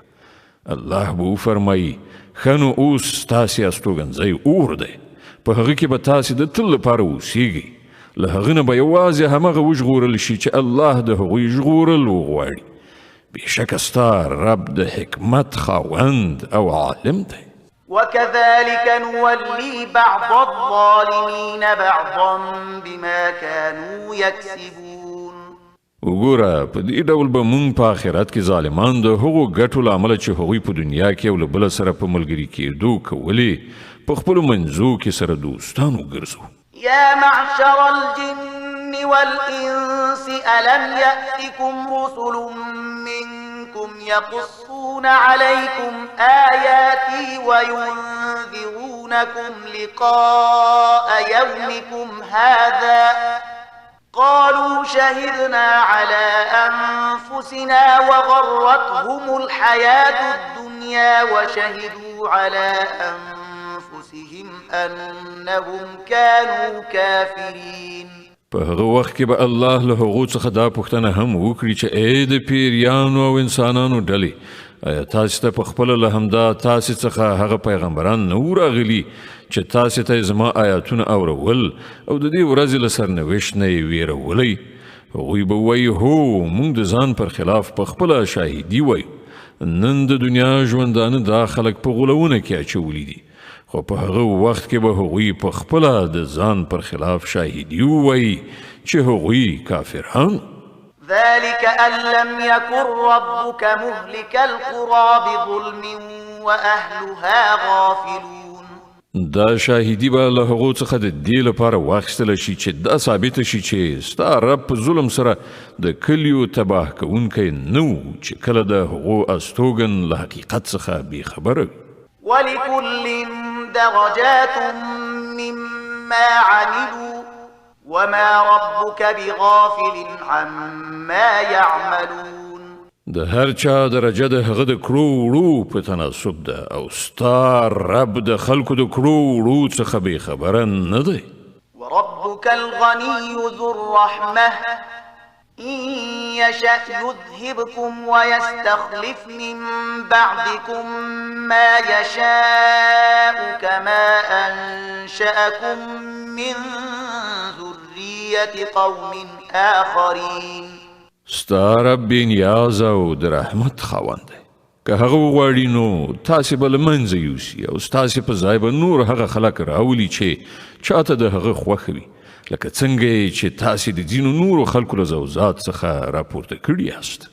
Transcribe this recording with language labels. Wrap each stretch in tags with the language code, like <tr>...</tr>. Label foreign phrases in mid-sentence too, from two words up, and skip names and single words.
<ps>الله به وفرمایي ښه نو اوس ستاسې استوګنځی اور دی په هغه کې به تاسې د تل لپاره اوسیږئ. له هغه نه به یوازې همغه وژغورل شي چې الله د هغوی ژغورل وغواړي. بېشکه ستا رب د حکمت خاوند او عالم دی.</ps> <ar>وكذلك نولي بعض الظالمين بعضا بما كانوا يكسبون.</ar> <ps>وګوره په دې ډول به موږ په آخرت کې ظالمان د هغو ګټو له امله چې هغوی په دنیا کې یو له بله سره په ملګري کېدو کولې په خپلو منځو کې سره دوستان وګرځو.</ps> <ar>يا معشر الجن والإنس ألم يأتكم رسل منكم يقصون عليكم آياتي وينذرون يخرجونكم لقاء يومكم هذا قالوا شهدنا على أنفسنا وغرتهم الحياة الدنيا وشهدوا على أنفسهم أنهم كانوا كافرين.</ar> <ps>په هغه وخت کې به الله له هغو څخه دا پوښتنه هم وکړي چې ای د پیریانو او انسانانو ډلې، آیا تاسو ته په خپله له همدا تاسې څخه هغه پیغمبران نه وو راغلي چې تاسې ته زما آیاتونه اورول او د دې ورځې له سرنوشت نه یې ویرولی؟ هغوی به وایي هو، موږ د ځان پر خلاف په خپله شاهدي وایو. نن د دنیا ژوندانه دا خلک په غولونه کې اچولی دي، خو په هغه وخت کې به هغوی په خپله د ځان پر خلاف شاهدي ووایي چې هغوی کافران.</ps> <ar>ذلك أن لم يكن ربك مهلك القرى بظلم وأهلها غافلون.</ar> <ps>دا شاهدی به له هغو څخه د دې لپاره واخیستله شي چې دا ثابته شي چې ستا رب په ظلم سره د کلیو تباه کوونکی نه و چې کله د هغو استوګن له حقیقت څخه بېخبره وي.</ps> <ar>ولكل درجات مما عملوا وما ربك بغافل عما يعملون.</ar> <ps>د هر چا درجه د هغه د کړو وړو په تناسب ده او ستا رب د خلکو د کړو وړو څخه بېخبره نه دی.</ps> <ar>وربك الغني ذو الرحمة إن يشأ يذهبكم ويستخلف من بعدكم ما يشاء كما أنشأكم من ذرية قوم آخرين.</ar> <ps>ستا رب بې نیاز او د رحمت خاوند دی. که هغه وغواړي نو تاسې به له منځه یوسي او ستاسې په ځای به نور هغه خلک راولي چې چاته د هغه خوښه وي، لکه څنګه چې تاسې د ځینو نورو خلکو له ذوات څخه راپورته کړي یاست.</ps>